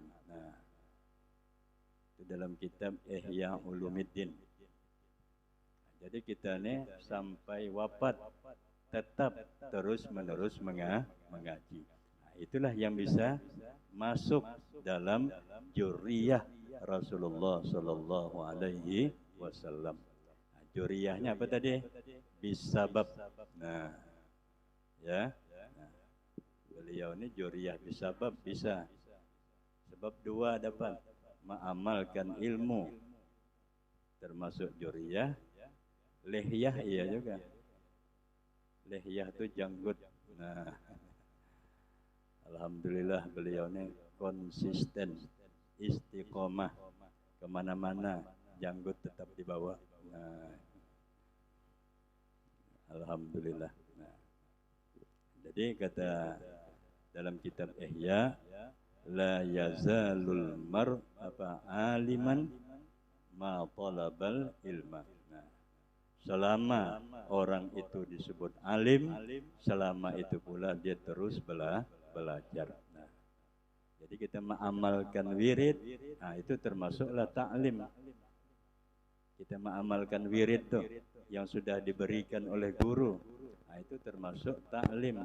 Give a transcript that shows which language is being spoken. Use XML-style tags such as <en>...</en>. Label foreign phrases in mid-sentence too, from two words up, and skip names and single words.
<id>Nah, itu dalam kitab Ihya Ulumuddin. Jadi kita ini sampai wafat tetap terus-menerus mengaji. Nah, itulah yang bisa masuk dalam juriyah Rasulullah</id> <ar>صلى الله عليه وسلم.</ar> <id>Nah, juriyahnya apa tadi? Bisabab. Nah, ya. Nah, beliau ini juriyah bisabab bisa. Sebab dua dapat mengamalkan ilmu, termasuk juriyah, lihyah iya juga. Lihyah itu janggut. Nah, alhamdulillah beliau ini konsisten, istiqomah, kemana-mana janggut tetap dibawa. Nah, alhamdulillah. Nah, jadi kata dalam kitab Ihya,</id> <ar>لا يزال المرء عالما ما طلب العلم.</ar> <id>Nah, selama orang itu disebut alim, selama itu pula dia terus belajar. Nah, jadi kita mengamalkan wirid, nah itu termasuklah ta'lim. Kita mengamalkan wirid tuh yang sudah diberikan oleh guru, nah itu termasuk ta'lim.</id>